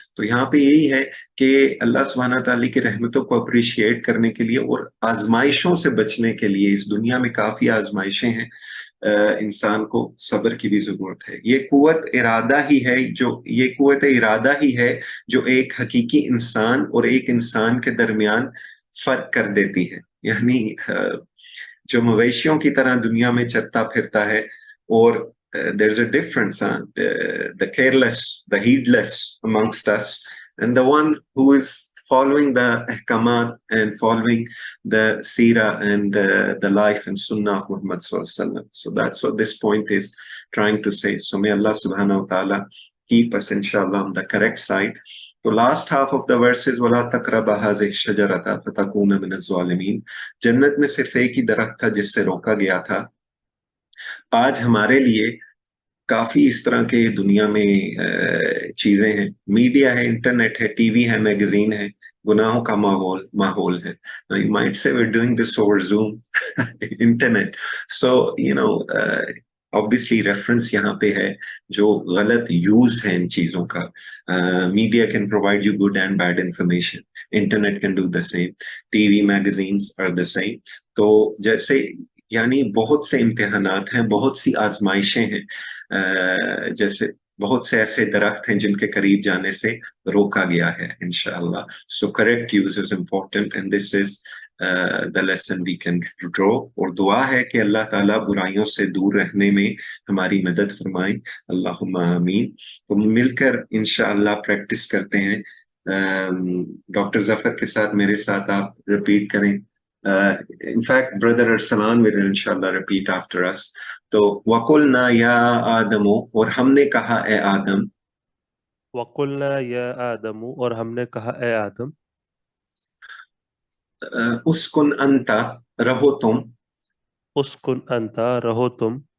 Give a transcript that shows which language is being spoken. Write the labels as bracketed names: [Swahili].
[Urdu] تو یہاں پہ یہی ہے کہ اللہ سبحانہ تعالیٰ کی رحمتوں کو اپریشیٹ کرنے کے لیے اور آزمائشوں سے بچنے کے لیے، اس دنیا میں کافی آزمائشیں ہیں انسان کو صبر کی بھی ضرورت ہے. یہ قوت ارادہ ہی ہے یہ قوت ارادہ ہی ہے جو ایک حقیقی انسان اور ایک انسان کے درمیان فرق کر دیتی ہے. یعنی جو مویشیوں کی طرح دنیا میں چلتا پھرتا ہے اور [English] there's a difference, the careless, the heedless amongst us, and the one who is following the ahkamat and following the seerah and the life and sunnah of Muhammad sallallahu alaihi wasallam. So that's what this point is trying to say. So may Allah subhanahu wa ta'ala keep us inshallah on the correct side. So last half of the verse is [Arabic] وَلَا تَقْرَبَ هَذِهِ الشَّجَرَةَ فَتَكُونَ مِنَ الظَّالِمِينَ. [Urdu] جنت میں صرف ایک ہی درخت تھا جس سے روکا گیا تھا. آج ہمارے لیے کافی اس طرح کے دنیا میں چیزیں ہیں. میڈیا ہے, انٹرنیٹ ہے, ٹی وی ہے, میگزین ہے, گناہوں کا ماحول ہے. [English] You might say we're doing this over Zoom, internet. So, obviously [Urdu] reference یہاں پہ ہے جو غلط یوز ہے ان چیزوں کا. [English] Media can provide you good and bad information. Internet can do the same. [Urdu] T V, magazines are the same. تو جیسے یعنی بہت سے امتحانات ہیں, بہت سی آزمائشیں ہیں, جیسے بہت سے ایسے درخت ہیں جن کے قریب جانے سے روکا گیا ہے انشاءاللہ. [English] So correct use is important and this is the lesson we can draw. [Urdu] اور دعا ہے کہ اللہ تعالیٰ برائیوں سے دور رہنے میں ہماری مدد فرمائیں. اللہم آمین. تو مل کر انشاءاللہ پریکٹس کرتے ہیں. ڈاکٹر ظفر کے ساتھ میرے ساتھ آپ ریپیٹ کریں. [English] In fact, Brother Arsalan will inshallah repeat after us. [Urdu] تو [Arabic] وَقُلْنَا يَا آدَمُ, [Urdu] اور ہم نے کہا اے آدم. [Arabic] وَقُلْنَا يَا آدَمُ, [Urdu] اور ہم نے کہا اے آدم. [Arabic] اسکن انتا, [Urdu] رہو تم. [Arabic] اسکن انتا, [Urdu] رہو تم.